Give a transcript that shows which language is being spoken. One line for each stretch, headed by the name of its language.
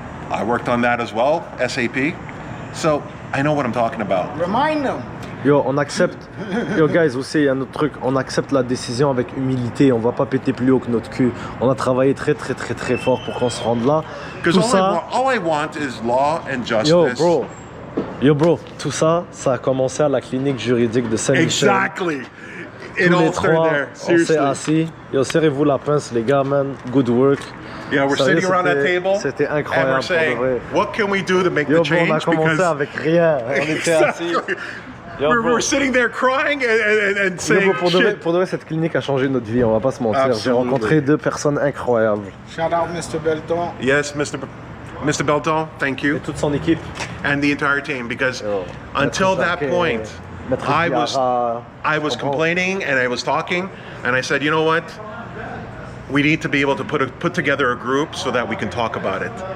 English: I worked on that as well, SAP. So I know what I'm talking about. Remind them.
French: Yo, on accepte. Yo, guys, aussi, il y a un autre truc. On accepte la décision avec humilité. On va pas péter plus haut que notre cul. On a travaillé très, très, très, très fort pour qu'on se rende là. Tout ça.
English: All I want is law and justice. Yo, bro.
French: Tout ça, ça a commencé à la clinique juridique de Saint-Michel.
English: Exactly.
French: Tous les trois, on s'est assis. Yo, serrez-vous la pince, les gars, man.
English: Good work. Yeah, we're sitting around that table.
French: C'était incroyable.
English: And we're saying, what can we do to make the change?
French: On a commencé avec rien. On était assis.
English: We're sitting there crying and saying,
French: pour de vrai, cette clinique a changé notre vie, on va pas se mentir. J'ai rencontré deux personnes incroyables.
English: Shout out Mr. Belton. Yes, Mr. Belton, thank you.
French: Et toute son équipe.
English: And the entire team, because until that point, I was complaining and I was talking, and I said, you know what? We need to be able to put together a group so that we can talk about it.